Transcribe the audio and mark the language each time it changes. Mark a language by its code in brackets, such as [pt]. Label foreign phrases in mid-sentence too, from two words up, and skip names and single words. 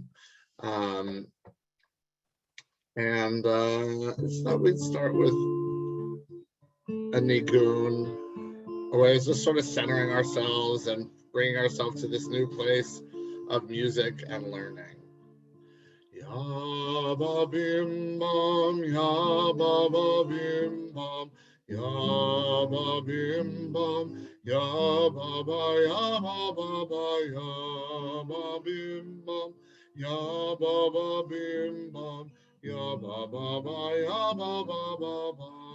[en] And I thought we'd start with a nigun, a way of just sort of centering ourselves and bringing ourselves to this new place of music and learning. Ya ba bim bam, ya ba ba bim bam, ya ba bim bam, ya ba ba, ya ba ba ba, ya ba bim bam, ya ba ba bim bam, ya ba ba ba, ya ba ba ba ba.